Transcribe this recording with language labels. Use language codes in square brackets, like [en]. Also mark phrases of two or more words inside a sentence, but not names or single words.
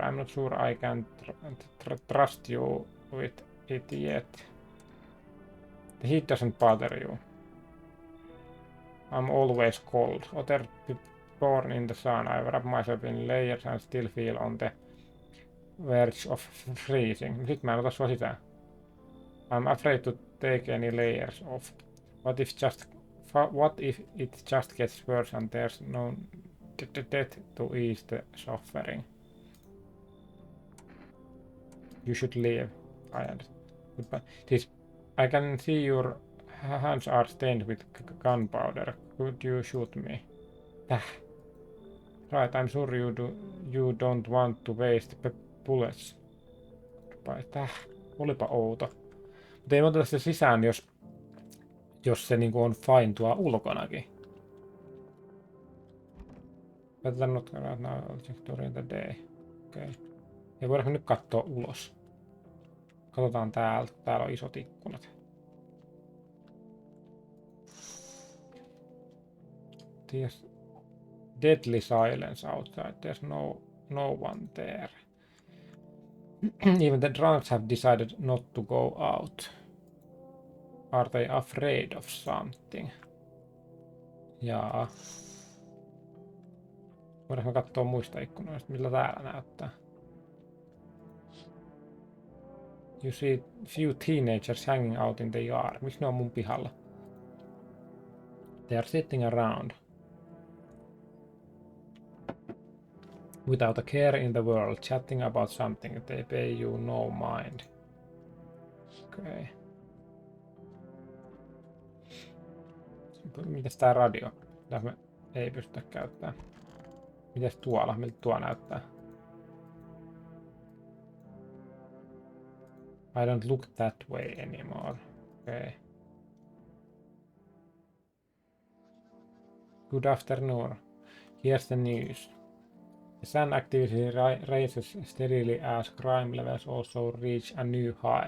[en] I'm not sure I can trust you with it yet. The heat doesn't bother you. I'm always cold. Otter born in the sun. I wrap myself in layers and still feel on the verge of freezing. [fi] Sit mä en ota sua sisään. [en] I'm afraid to take any layers off. What if it just gets worse and there's no death to ease the suffering? You should leave. I understand. Goodbye. I can see your hands are stained with gunpowder. Could you shoot me? Right, I'm sure you don't want to waste bullets. Goodbye. [fi] Olipa outo. Mutta ei oteta se sisään, jos se niinku on fine tuo ulkonakin. [en] Better not right now, I'll check during the day. [fi] Okei. Ja voidaanko nyt katsoa ulos? Katsotaan täältä. Täällä on isot ikkunat. [en] There's deadly silence outside. There's no one there. Even the drunks have decided not to go out. Are they afraid of something? [fi] Jaa. Voidaanko katsoa muista ikkunoista, millä täällä näyttää? [en] You see few teenagers hanging out in the yard. [fi] Miksi ne on mun pihalla? [en] They are sitting around. Without a care in the world, chatting about something, they pay you no mind. [fi] Okei. Mitäs tää radio? Tätä me ei pystytä käyttämään. Mitäs tuolla? Miltä tuo näyttää? [en] I don't look that way anymore. Okay. Good afternoon. Here's the news. The sun activity rises steadily as crime levels also reach a new high.